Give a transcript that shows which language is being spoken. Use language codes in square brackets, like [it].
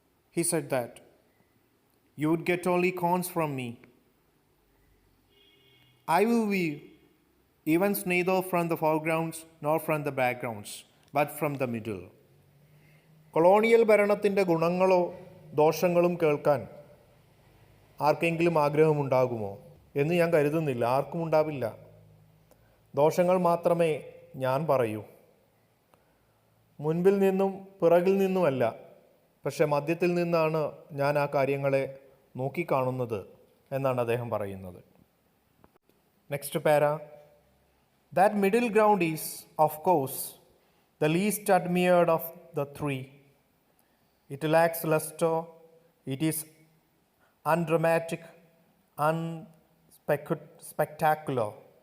[en] He said that you would get only cons from me. I will view events neither from the foregrounds nor from the backgrounds, but from the middle. [ml] Colonial ഭരണത്തിൻ്റെ ഗുണങ്ങളോ ദോഷങ്ങളും കേൾക്കാൻ ആർക്കെങ്കിലും ആഗ്രഹമുണ്ടാകുമോ എന്ന് ഞാൻ കരുതുന്നില്ല. ആർക്കും ഉണ്ടാവില്ല. ദോഷങ്ങൾ മാത്രമേ ഞാൻ പറയൂ. മുൻപിൽ നിന്നും പിറകിൽ നിന്നുമല്ല, പക്ഷെ മധ്യത്തിൽ നിന്നാണ് ഞാൻ ആ കാര്യങ്ങളെ നോക്കിക്കാണുന്നത് എന്നാണ് അദ്ദേഹം പറയുന്നത്. [en] Next para. That middle ground is of course the least admired of the three. It lacks luster, it is undramatic, unspectacular.